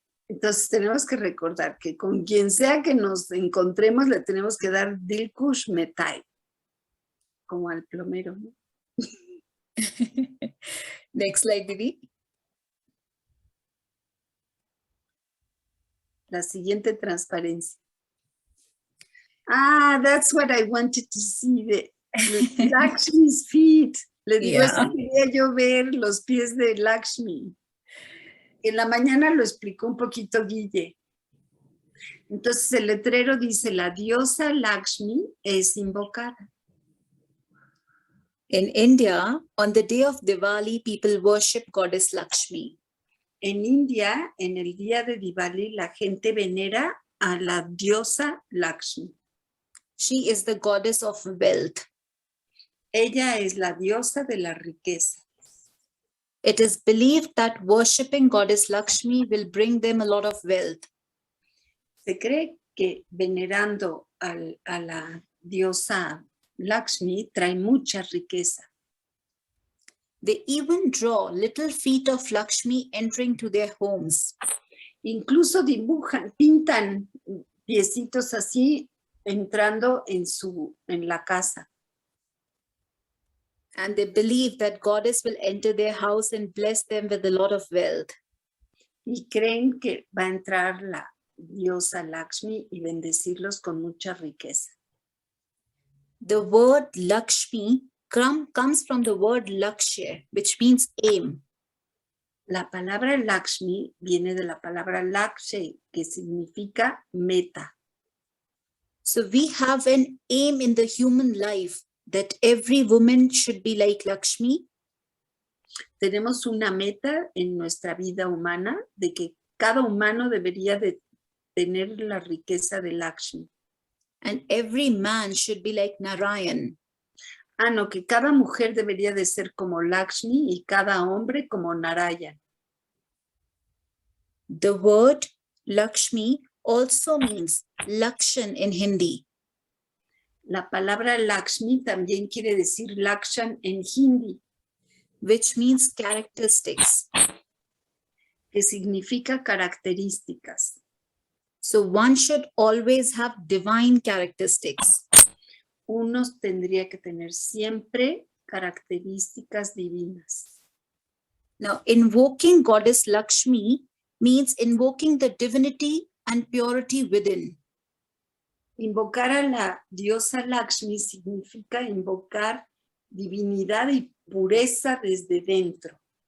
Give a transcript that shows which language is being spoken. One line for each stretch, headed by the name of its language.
Spanish: Entonces tenemos que recordar que con quien sea que nos encontremos le tenemos que dar Dil Kush Mitai, como al plomero, ¿no?
English: Next slide, Didi.
Spanish: La siguiente transparencia.
English: Ah, that's what I wanted to see, the Lakshmi's feet.
Spanish: Le digo, eso quería yo ver los pies de Lakshmi. En la mañana lo explicó un poquito Guille. Entonces el letrero dice, la diosa Lakshmi es invocada.
English: In India, on the day of Diwali, people worship Goddess Lakshmi.
Spanish: En India, en el día de Diwali, la gente venera a la diosa Lakshmi.
English: She is the goddess of wealth.
Spanish: Ella es la diosa de la riqueza.
English: It is believed that worshipping Goddess Lakshmi will bring them a lot of wealth.
Spanish: Se cree que venerando a la diosa Lakshmi trae mucha riqueza.
English: They even draw little feet of Lakshmi entering to their homes.
Spanish: Incluso dibujan, pintan piecitos así entrando en la casa.
English: And they believe that Goddess will enter their house and bless them with a lot of wealth.
Spanish: Y creen que va a entrar la diosa Lakshmi y bendecirlos con mucha riqueza.
English: The word Lakshmi comes from the word Lakshya, which means aim.
Spanish: La palabra Lakshmi viene de la palabra Lakshya, que significa meta.
English: So we have an aim in the human life that every woman should be like Lakshmi.
Spanish: Tenemos una meta en nuestra vida humana de que cada humano debería de tener la riqueza de Lakshmi.
English: And every man should be like Narayan.
Spanish: Ah, no, que cada mujer debería de ser como Lakshmi y cada hombre como Narayan.
English: The word Lakshmi also means Lakshan in Hindi.
Spanish: La palabra Lakshmi también quiere decir Lakshan en Hindi,
English: which means characteristics.
Spanish: que significa características.
English: So one should always have divine characteristics.
Spanish: Uno tendría que tener siempre características divinas.
English: Now, invoking Goddess Lakshmi means invoking the divinity and purity within.
Spanish: Invocar a la diosa Lakshmi significa invocar divinidad y pureza desde dentro.